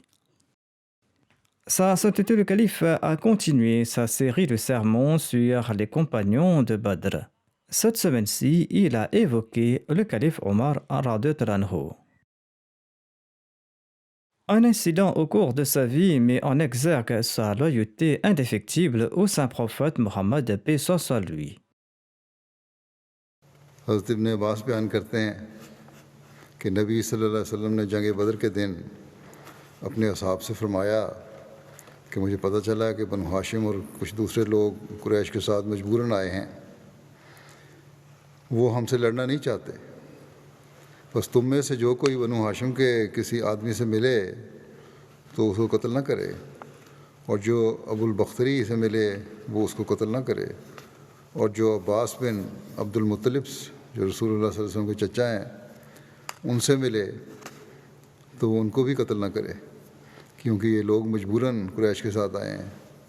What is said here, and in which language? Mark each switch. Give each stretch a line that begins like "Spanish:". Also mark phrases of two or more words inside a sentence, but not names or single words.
French: Sa Sainteté le Calife a continué sa série de sermons sur les compagnons de Badr. Cette semaine-ci, il a évoqué le calife Omar
Arabic: رضي الله عنه.
French: Un incident au cours de sa vie met en exergue sa loyauté indéfectible au saint prophète Mohammed, paix soit sur lui.
Urdu: حضرت ابن عباس بیان کرتے ہیں کہ نبی
Arabic: صلی اللہ علیہ وسلم
Urdu: نے جنگ بدر کے دن اپنے اصحاب سے فرمایا کہ مجھے پتہ چلا کہ بنو ہاشم اور کچھ دوسرے لوگ قریش کے ساتھ مجبوراً آئے ہیں. وہ ہم سے لڑنا نہیں چاہتے، بس تم میں سے جو کوئی بنو ہاشم کے کسی آدمی سے ملے تو اس کو قتل نہ کرے، اور جو ابو البختری سے ملے وہ اس کو قتل نہ کرے، اور جو عباس بن عبد المطلب جو
Arabic: رسول اللہ صلی اللہ علیہ وسلم
Urdu: کے چچا ہیں ان سے ملے تو وہ ان کو بھی قتل نہ کرے، کیونکہ یہ لوگ مجبوراً قریش کے ساتھ آئے ہیں.